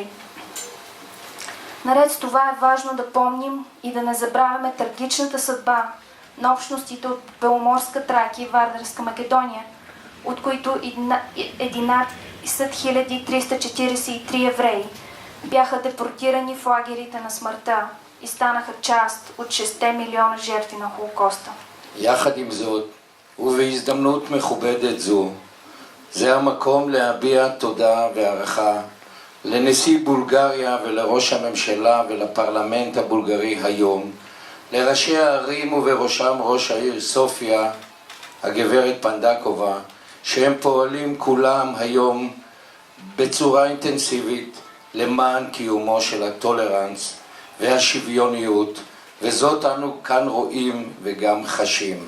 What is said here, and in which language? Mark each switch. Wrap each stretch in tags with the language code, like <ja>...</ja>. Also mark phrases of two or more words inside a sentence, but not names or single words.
<bg>Наред с това е важно да помним и да не забравяме трагичната съдба на общностите от Беломорска Тракия и Вардарска Македония, от които 11 343 евреи бяха депортирани в лагерите на смъртта и станаха част от 6 милиона жертви на Холокоста.</bg> <he>יחד עם זאת, ובהזדמנות מכובדת זו, זה המקום להביע תודה והערכה לנשיא בולגריה ולראש הממשלה ולפרלמנט הבולגרי היום, לראשי הערים ובראשם ראש העיר סופיה, הגברת פנדקובה, שהם פועלים כולם היום בצורה אינטנסיבית למען קיומו של הטולרנס והשוויוניות, וזאת אנו כאן רואים וגם חשים.</he>